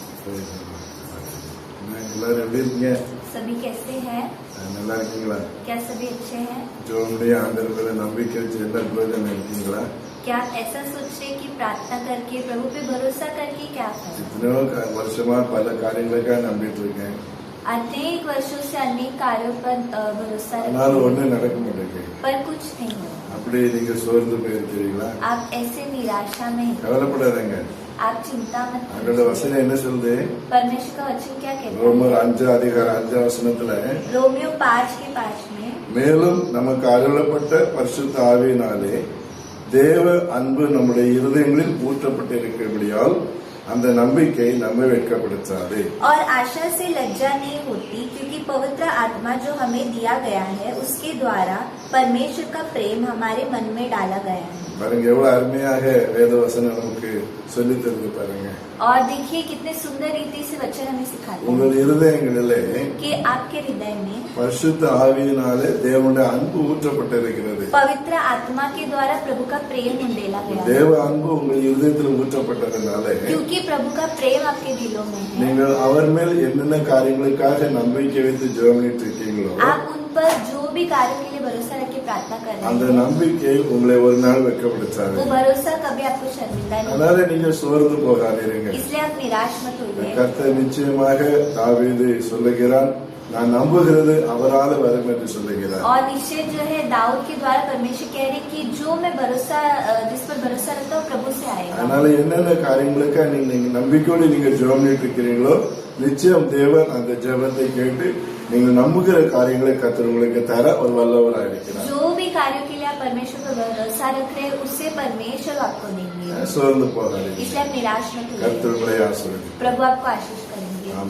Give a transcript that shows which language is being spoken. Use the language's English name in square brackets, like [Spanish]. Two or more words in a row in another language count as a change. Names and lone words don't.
[Tamil] எல்லாரும் எப்படி இருக்கீங்க? [Hindi] सभी कैसे हैं? [Tamil] நல்லா இருக்கீங்களா? [Hindi] क्या सभी अच्छे हैं? [Tamil] जो உங்களுடைய ஆண்டவர் மேல நம்பிக்கை வச்சு எல்லா பிரயோஜனம் இருக்கீங்களா? [Hindi] क्या आप ऐसा सोच रहे कि प्रार्थना करके प्रभु पे भरोसा करके क्या करें? [Tamil] इतने வருஷமா பல காரியங்களுக்காக நம்பிட்டு இருக்கேன். [Hindi] अनेक वर्षों से अनेक कार्यों पर भरोसा [Tamil] ஆனாலும் [Hindi] रखते [Tamil] ஒண்ணும் நடக்க மாட்டேங்குது. [Hindi] पर कुछ नहीं हो। [Tamil] அப்படி நீங்க சோர்ந்து போயிருக்கிறீங்களா? [Hindi] आप ऐसे निराशा में हैं। [Tamil] கவலைப்படாதீங்க. [Hindi] आप चिंता मत [Tamil] அதோட [Hindi] कीजिए। [Tamil] வசனம் என்ன சொல்லுது? [Hindi] परमेश्वर का वचन क्या कहता है? [Tamil] ரோமர் 5:5 [Hindi] रोमियो 5:5 में [Tamil] மேலும் நமக்கு அருளப்பட்ட பரிசுத்த ஆவியினாலே தேவ அன்பு நம்முடைய இருதயங்களில் ஊற்றப்பட்டு இருக்கிறபடியால் அந்த நம்பிக்கை நம்மை வெட்கப்படுத்தாது. [Hindi] और आशा से लज्जा नहीं होती क्योंकि पवित्र आत्मा जो हमें दिया गया है उसके द्वारा परमेश्वर का प्रेम हमारे मन में डाला गया है। [Tamil] பாருங்க எவ்வளவு அருமையாக வேத வசனம் நமக்கு சொல்லி தருது பாருங்க. [Hindi] और देखिए कितने सुंदर रीति से वचन हमें सिखाते [Tamil] உங்கள் [Hindi] हैं [Tamil] இருதயங்களிலே [Hindi] कि आपके हृदय में [Tamil] பரிசுத்த ஆவியினாலே தேவனுடைய அன்பு ஊற்றப்பட்டிருக்கிறது. [Hindi] पवित्र आत्मा के द्वारा प्रभु का प्रेम उंडेला गया है। [Tamil] தேவ அன்பு உங்கள் இருதயத்தில் ஊற்றப்பட்டதுனால [Hindi] क्योंकि प्रभु का प्रेम आपके दिलों में है, [Tamil] நீங்கள் அவர் மேல் என்னென்ன காரியங்களுக்காக நம்பிக்கை வைத்து ஜெபமிட்டு இருக்கீங்களோ [Hindi] आप उन पर जो भी कार्य के लिए भरोसा रख के प्रार्थना कर [Tamil] அந்த [Hindi] रहे हैं [Tamil] நம்பிக்கை உங்களை ஒரு நாள் வெட்கப்படுத்தாது. [Hindi] वो भरोसा कभी आपको शर्मिंदा नहीं [Tamil] அதனால நீங்க சோர்ந்து போகாதீங்க. [Hindi] इसलिए आप निराश मत होइए। [Tamil] கர்த்தர் நிச்சயமாக தாவீது சொல்லுகிறான், நான் நம்புகிறது அவரால் வரும் என்று சொல்லுகிறார். [Hindi] और निश्चय जो है दाऊद के द्वारा परमेश्वर कह रहे कि जो मैं भरोसा जिस पर भरोसा रखता हूँ प्रभु से आएगा। [Tamil] அதனால என்னென்ன காரியங்களுக்காக நீங்க நம்பிக்கையோடு நீங்க ஜெபமிட்டு இருக்கிறீங்களோ நிச்சயம் தேவன் அந்த ஜெபத்தை கேட்டு நீங்க நம்புகிற காரியங்களை கர்த்தர் உங்களுக்கு தர ஒரு வல்லவராக இருக்கிறார். [Hindi] जो भी कार्यों के लिए आप परमेश्वर पर भरोसा रख रहे हैं उससे परमेश्वर आपको देंगे। [Tamil] சோர்ந்து போகாதீங்க. [Hindi] इसलिए आप निराश मत होइए। [Tamil] கர்த்தர் உங்களை ஆசீர்வதிப்பார். [Hindi] प्रभु आपको आशीष करेंगे। [Tamil] ஆமென்.